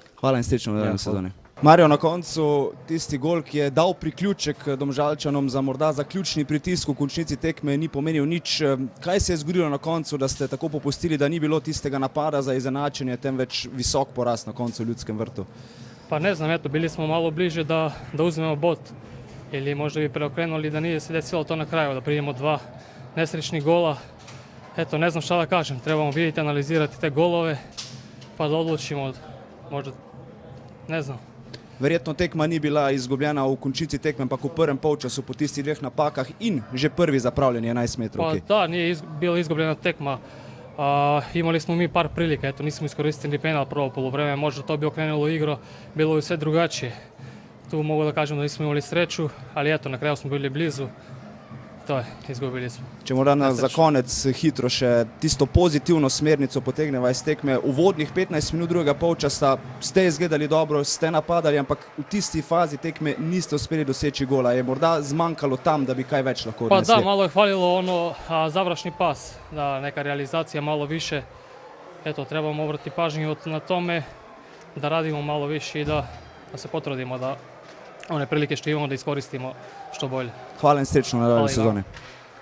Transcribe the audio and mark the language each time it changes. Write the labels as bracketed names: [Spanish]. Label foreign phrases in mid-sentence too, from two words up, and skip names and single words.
[Slovenian] Hvala in srečno v nadaljnji sezoni. Mario, na koncu tisti gol, ki je dal priključek Domžalčanom za morda zaključni pritisk v končnici tekme, ni pomenil nič. Kaj se je zgodilo na koncu, da ste tako popustili, da ni bilo tistega napada za izenačenje, temveč visok poraz na koncu v Ljudskem vrtu? [Bosnian] Pa ne znam, eto, bili smo malo bliže da uzmemo bod ili možda bi preokrenuli da nije se desilo to na kraju, da primimo 2 nesrećnih gola. Eto, ne znam šta da kažem, trebamo vidjeti, analizirati te golove pa da odlučimo, možda, ne znam. [Slovenian] Verjetno tekma ni bila izgubljena v končnici tekme, ampak v prvem polčasu po tistih 2 napakah in že prvi zapravljeni 11 metrovki. [Bosnian] Pa da, nije bila izgubljena tekma. Imali smo mi par prilika, eto, nismo iskoristili penal prvo poluvreme, možda to bi okrenulo igro, bilo je sve drugačije. Tu mogu da kažem da nismo imali sreću, ali eto, na kraju smo bili blizu. To je, izgubili smo. [Slovenian] Če morda za konec hitro še tisto pozitivno smernico potegneva iz tekme. Uvodnih 15 minut drugega polčasa ste izgledali dobro, ste napadali, ampak v tisti fazi tekme niste uspeli doseči gola. Je morda zmanjkalo tam, da bi kaj več lahko odnesli? [Bosnian] Pa da, malo je falilo ono završni pas, da neka realizacija malo više. Eto, trebamo obrati pažnju na tome, da radimo malo više i da se potrudimo da one prilike što imamo da iskoristimo što bolje. [Slovenian] Hvala in srečno na nadaljnji sezoni.